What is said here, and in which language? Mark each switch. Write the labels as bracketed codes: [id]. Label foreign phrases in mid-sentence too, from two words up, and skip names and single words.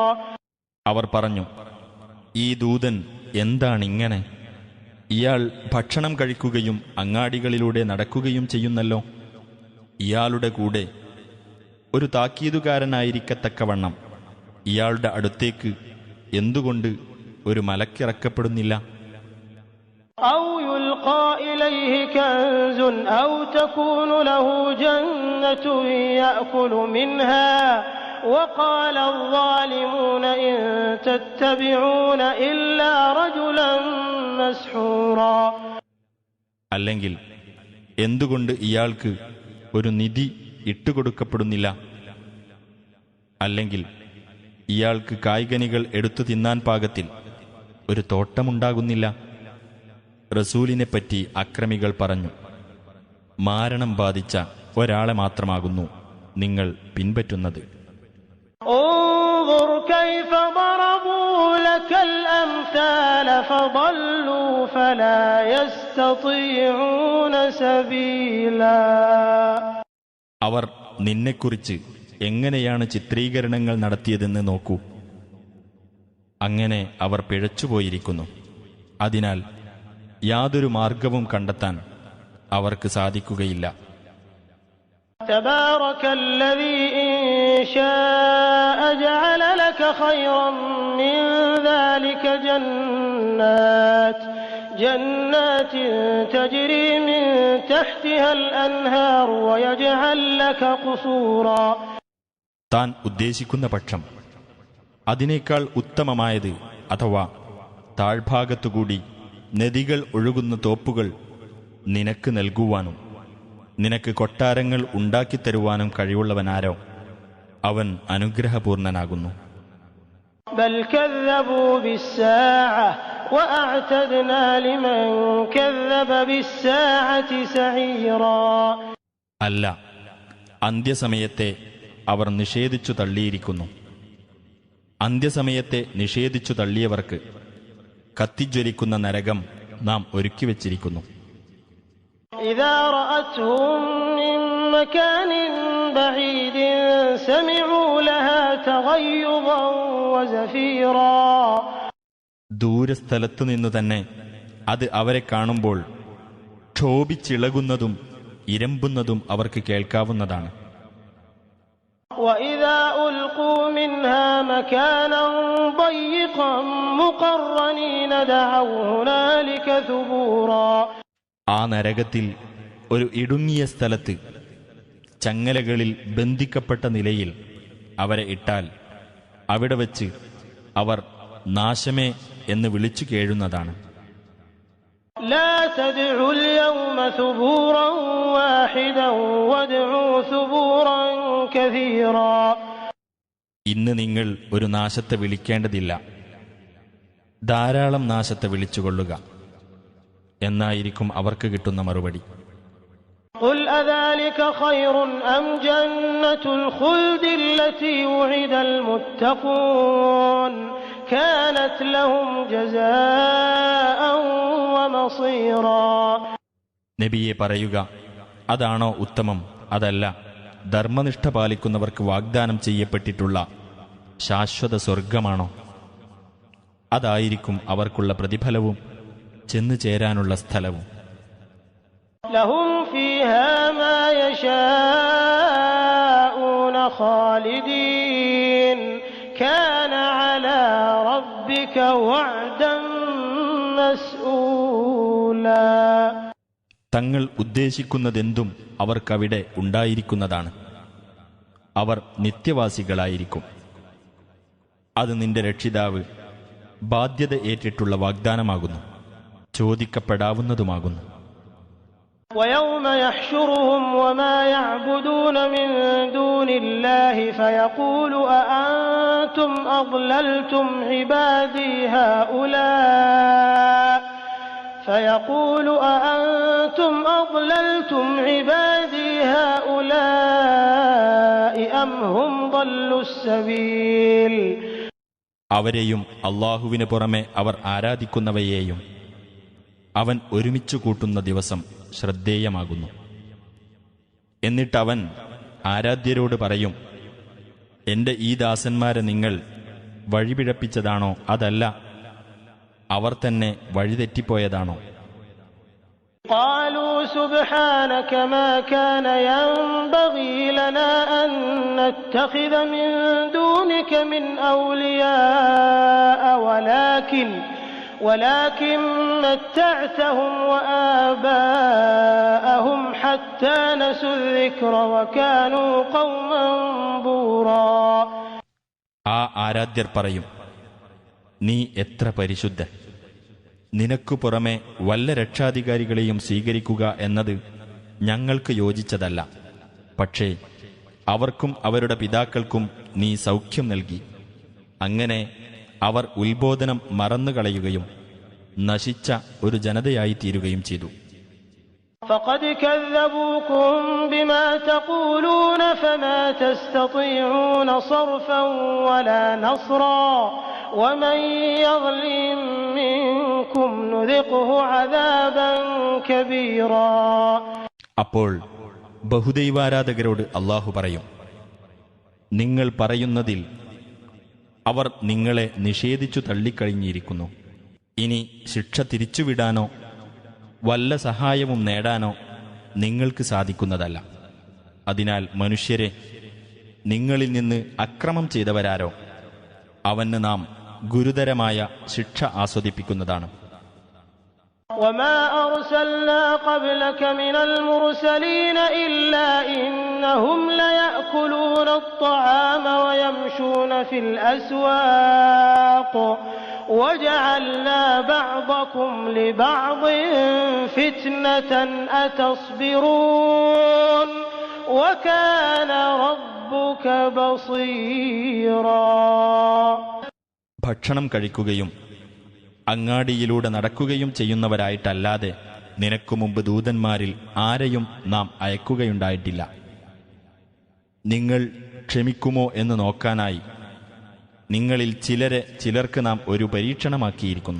[ml] അവർ പറഞ്ഞു, ഈ ദൂതൻ എന്താണിങ്ങനെ? ഇയാൾ ഭക്ഷണം കഴിക്കുകയും അങ്ങാടികളിലൂടെ നടക്കുകയും ചെയ്യുന്നല്ലോ. ഇയാളുടെ കൂടെ ഒരു താക്കീതുകാരനായിരിക്കത്തക്കവണ്ണം ഇയാളുടെ അടുത്തേക്ക് എന്തുകൊണ്ട് ഒരു മലക്കിറക്കപ്പെടുന്നില്ല? [ar] أو يلقى إليه كنز أو تكون له جنة يأكل منها وقال الظالمون إن تتبعون إلا رجلا مسحورا. [ml] അല്ലെങ്കിൽ എന്തുകൊണ്ട് ഇയാൾക്ക് ഒരു നിധി ഇട്ടുകൊടുക്കപ്പെടുന്നില്ല? അല്ലെങ്കിൽ ഇയാൾക്ക് കായ്കനികൾ എടുത്തു തിന്നാൻ പാകത്തിൽ ഒരു തോട്ടമുണ്ടാകുന്നില്ല? റസൂലിനെപ്പറ്റി അക്രമികൾ പറഞ്ഞു, മാരണം ബാധിച്ച ഒരാളെ മാത്രമാകുന്നു നിങ്ങൾ പിൻപറ്റുന്നത്. [ar] انظر كيف ضربوا لك الأمثال فضلوا فلا يستطيعون سبيلا. [ml] അവർ നിന്നെക്കുറിച്ച് എങ്ങനെയാണ് ചിത്രീകരണങ്ങൾ നടത്തിയതെന്ന് നോക്കൂ. അങ്ങനെ അവർ പിഴച്ചുപോയിരിക്കുന്നു. അതിനാൽ യാതൊരു മാർഗവും കണ്ടെത്താൻ അവർക്ക് സാധിക്കുകയില്ല. [ar] تبارك الذي إن شاء جعل لك خيرا من ذلك جنات تجري من تحتها الأنهار ويجعل لك قصورا. [ml] താൻ ഉദ്ദേശിക്കുന്ന പക്ഷം അതിനേക്കാൾ ഉത്തമമായത് അഥവാ താഴ്ഭാഗത്തുകൂടി നദികൾ ഒഴുകുന്ന തോപ്പുകൾ നിനക്ക് നൽകുവാനും നിനക്ക് കൊട്ടാരങ്ങൾ ഉണ്ടാക്കിത്തരുവാനും കഴിവുള്ളവനാരോ അവൻ അനുഗ്രഹപൂർണനാകുന്നു. [ar] بل كذبوا بالساعة وأعتدنا لمن كذب بالساعة سعيرا. [ml] അല്ല, അന്ത്യസമയത്തെ അവർ നിഷേധിച്ചു തള്ളിയിരിക്കുന്നു. അന്ത്യസമയത്തെ നിഷേധിച്ചു തള്ളിയവർക്ക് കത്തിജ്വലിക്കുന്ന നരകം നാം ഒരുക്കിവെച്ചിരിക്കുന്നു. [ar] إذا رأتهم من مكان بعيد سمعوا لها تغيظا وزفيرا. [ml] ദൂരസ്ഥലത്തു നിന്നു തന്നെ അത് അവരെ കാണുമ്പോൾ ക്ഷോഭിച്ചിളകുന്നതും ഇരമ്പുന്നതും അവർക്ക് കേൾക്കാവുന്നതാണ്. [ar] وإذا ألقوا منها مكانا ضيقا مقرنين دعوا هنالك ثبورا. [ml] ആ നരകത്തിൽ ഒരു ഇടുങ്ങിയ സ്ഥലത്ത് ചങ്ങലകളിൽ ബന്ധിക്കപ്പെട്ട നിലയിൽ അവരെ ഇട്ടാൽ അവിടെ വച്ച് അവർ നാശമേ എന്ന് വിളിച്ചു കേഴുന്നതാണ്. [ar] لا تدعوا اليوم ثبورا واحدا وادعوا ثبورا كثيرا. [ml] ഇന്ന് നിങ്ങൾ ഒരു നാശത്തെ വിളിക്കേണ്ടതില്ല, ധാരാളം നാശത്തെ വിളിച്ചുകൊള്ളുക എന്നായിരിക്കും അവർക്ക് കിട്ടുന്ന മറുപടി. [ar] قل أذلك خير أم جنة الخلد التي وعد المتقون كانت لهم جزاء ومصيرا. [ml] നബിയെ പറയുക, അതാണോ ഉത്തമം, അതല്ല ധർമ്മനിഷ്ഠ പാലിക്കുന്നവർക്ക് വാഗ്ദാനം ചെയ്യപ്പെട്ടിട്ടുള്ള ശാശ്വത സ്വർഗമാണോ? അതായിരിക്കും അവർക്കുള്ള പ്രതിഫലവും ചെന്നു ചേരാനുള്ള സ്ഥലവും. [ar] لهم فيها ما يشاءون خالدين كان على ربك وعدا مسؤولا. [ml] തങ്ങൾ ഉദ്ദേശിക്കുന്നതെന്തും അവർക്കവിടെ ഉണ്ടായിരിക്കുന്നതാണ്. അവർ നിത്യവാസികളായിരിക്കും. അത് നിന്റെ രക്ഷിതാവ് ബാധ്യത ഏറ്റിട്ടുള്ള വാഗ്ദാനമാകുന്നു, ചോദിക്കപ്പെടാവുന്നതുമാകുന്നു. [ar] ويوم يحشرهم وما يعبدون من دون الله فيقول أأنتم أضللتم عبادي هؤلاء أم هم ضلوا السبيل. [ml] അവരെയും അള്ളാഹുവിന് പുറമെ അവർ ആരാധിക്കുന്നവയെയും അവൻ ഒരുമിച്ചു കൂട്ടുന്ന ദിവസം ശ്രദ്ധേയമാകുന്നു. എന്നിട്ടവൻ ആരാധ്യരോട് പറയും, എന്റെ ഈ ദാസന്മാരെ നിങ്ങൾ വഴിപിഴപ്പിച്ചതാണോ, അതല്ല അവർ തന്നെ വഴിതെറ്റിപ്പോയതാണോ? [ar] قالوا سبحانك ما كان ينبغي لنا أن نتخذ من دونك من أولياء ولكن متعتهم وآباءهم حتى نسوا الذكر وكانوا قوما بورا. [ml] ആ ആരാധ്യർ പറയും, നീ എത്ര പരിശുദ്ധൻ! നിനക്കു പുറമെ വല്ല രക്ഷാധികാരികളെയും സ്വീകരിക്കുക എന്നത് ഞങ്ങൾക്ക് യോജിച്ചതല്ല. പക്ഷേ അവർക്കും അവരുടെ പിതാക്കൾക്കും നീ സൗഖ്യം നൽകി. അങ്ങനെ അവർ ഉത്ബോധനം മറന്നുകളയുകയും നശിച്ച ഒരു ജനതയായി തീരുകയും ചെയ്തു. [ar] فقد كذبوكم بما تقولون فما تستطيعون صرفا ولا نصرا ومن يظلم منكم نذقه عذابا كبيرا. [ml] അപ്പോൾ ബഹുദൈവാരാധകരോട് അല്ലാഹു പറയും, നിങ്ങൾ പറയുന്നതിൽ അവർ നിങ്ങളെ നിഷേധിച്ചു തള്ളിക്കഴിഞ്ഞിരിക്കുന്നു. ഇനി ശിക്ഷ തിരിച്ചുവിടാനോ വല്ല സഹായവും നേടാനോ നിങ്ങൾക്ക് സാധിക്കുന്നതല്ല. അതിനാൽ മനുഷ്യരെ, നിങ്ങളിൽ നിന്ന് അക്രമം ചെയ്തവരാരോ അവന് നാം ഗുരുതരമായ ശിക്ഷ ആസ്വദിപ്പിക്കുന്നതാണ്. [ar] وما أرسلنا قبلك من المرسلين إلا إنهم ليأكلون الطعام ويمشون في الأسواق وجعلنا بعضكم لبعض فتنة أتصبرون وكان ربك بصيرا. [ml] ഭക്ഷണം കഴിക്കുകയും അങ്ങാടിയിലൂടെ നടക്കുകയും ചെയ്യുന്നവരായിട്ടല്ലാതെ നിനക്കു മുമ്പ് ദൂതന്മാരിൽ ആരെയും നാം അയക്കുകയുണ്ടായിട്ടില്ല. നിങ്ങൾ ക്ഷമിക്കുമോ എന്ന് നോക്കാനായി നിങ്ങളിൽ ചിലർക്ക് നാം ഒരു പരീക്ഷണമാക്കിയിരിക്കുന്നു.